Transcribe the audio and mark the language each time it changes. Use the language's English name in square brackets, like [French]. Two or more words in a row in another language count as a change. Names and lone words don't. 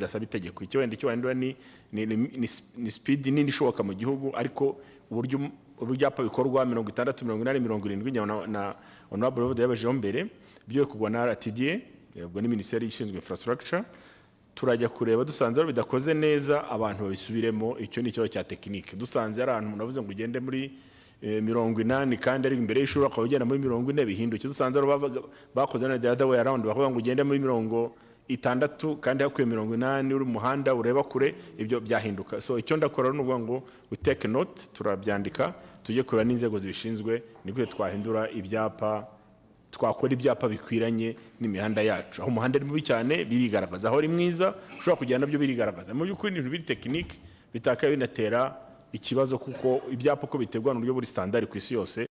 [Kinyarwanda] bidasaba itegeko icyo wenda ni speed nini ishoboka mu gihugu ariko uburyo ibyapa bikorwa 60 80 70 na honorable Evode yabajeho mbere byo kugwa na RTDA ubwo ni Minisiteri ishinzwe infrastructure turajya kureba dusanze bidakoze neza abantu babisubiremo icyo ni cyo cya technique dusanze ari ahantu navuze ngo ugende muri 80 kandi ari imbere y'ishuri akabagenda muri 40 bihinduke dusanze bakoze na [English] the other way around [Kinyarwanda] bavuga ngo ugende muri 60 kandi hakwiye 80 uri muhanda ureba kure ibyo byahinduka so icyo ndakora n'uvuga ngo [English] we take note [Kinyarwanda] turabyandika tujye kureba n'inzego zibishinzwe nibwo twahindura ibyapa twakora ibyapa bikwiranye n'imihanda yacu aho umuhanda ari mubi cyane birigaragaza aho ari mwiza ushobora kujyana nabyo birigaragaza mu by'ukuri ibintu biri technique bitaka binatera ikibazo kuko ibyapa ko bitegwa n'uburyo buri standard ku isi yose